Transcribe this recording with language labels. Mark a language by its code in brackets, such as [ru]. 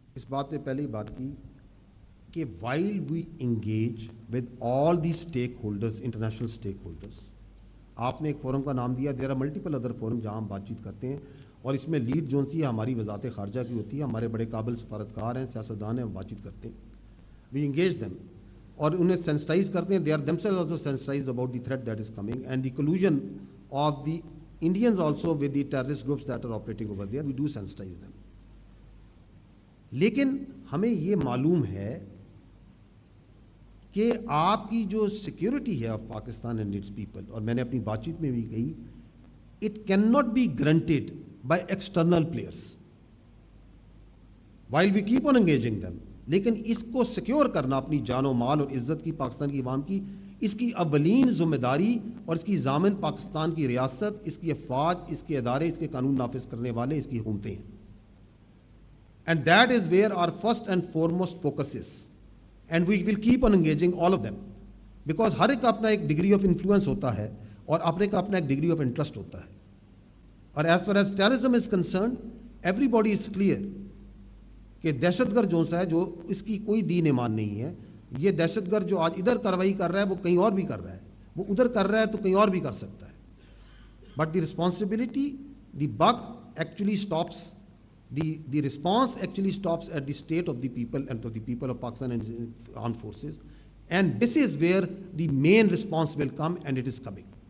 [ur] اس بات نے پہلے ہی بات کی کہ [en] while we engage with all the stakeholders, international stakeholders, [ur] آپ نے ایک فورم کا نام دیا، [en] there are multiple other forums [ur] جہاں ہم بات چیت کرتے ہیں، اور اس میں لیڈ جون سی ہماری وزارت خارجہ کی ہوتی ہے، ہمارے بڑے قابل سفارتکار ہیں، سیاستدان ہیں، ہم بات چیت کرتے ہیں. [en] we engage them [ur] اور انہیں سینسٹائز کرتے ہیں. [en] they are themselves also sensitized about the threat that is coming and the collusion of the Indians also with the terrorist groups that are operating over there. we do sensitize them. [ur] لیکن ہمیں یہ معلوم ہے کہ آپ کی جو security ہے of Pakistan and it's people, اور میں نے اپنی بات چیت میں بھی کہی، [en] It can not be granted by external players while we keep on engaging them. [ur] لیکن اس کو سیکیور کرنا، اپنی جان و مال اور عزت کی، پاکستان کی عوام کی، اس کی اولین ذمہ داری اور اس کی ضامن پاکستان کی ریاست، اس کی افواج، اس کے ادارے، اس کے قانون نافذ کرنے والے، اس کی حکومتیں ہیں. [en] And that is where our first and foremost focus is. And we will keep on engaging all of them. [ur] Because ہر ایک کا اپنا ایک ڈگری آف انفلوئنس ہوتا ہے اور اپنے کا اپنا ایک ڈگری آف انٹرسٹ ہوتا ہے. اور [en] as far as terrorism is concerned, everybody is clear [ur] کہ دہشت گرد جو سا ہے، جو اس کی کوئی دین ایمان نہیں ہے، یہ دہشت گرد جو آج ادھر کارروائی کر رہا ہے وہ کہیں اور بھی کر رہا ہے، وہ ادھر کر رہا ہے تو کہیں اور بھی کر سکتا ہے. [en] But the responsibility, the buck actually stops, the response actually stops at the state of the people and of the people of Pakistan and armed forces, and this is where the main response will come, and it is coming.